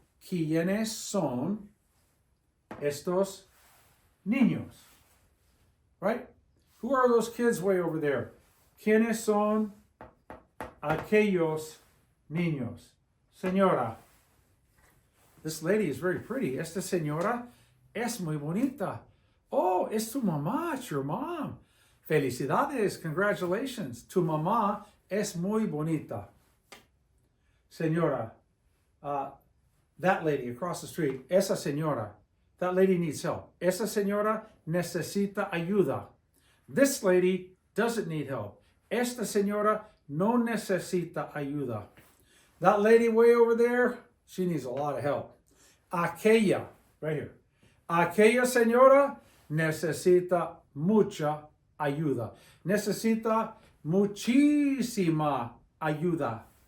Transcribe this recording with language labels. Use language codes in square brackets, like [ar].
[es] ¿Quiénes son estos niños? [en] Right? Who are those kids way over there? [es] ¿Quiénes son aquellos niños? Señora. [en] This lady is very pretty. [es] Esta señora es muy bonita. [en] Oh, [es] es tu mamá, [en] it's your mom. [es] Felicidades, [en] congratulations. [es] Tu mamá es muy bonita. [en] Señora, that lady across the street, [es] esa señora, [en] that lady needs help. [es] Esa señora necesita ayuda. [en] This lady doesn't need help. [es] Esta señora no necesita ayuda. [en] That lady way over there, she needs a lot of help. Aquella, right here. [es] Aquella señora necesita mucha ayuda. Necesita muchísima ayuda.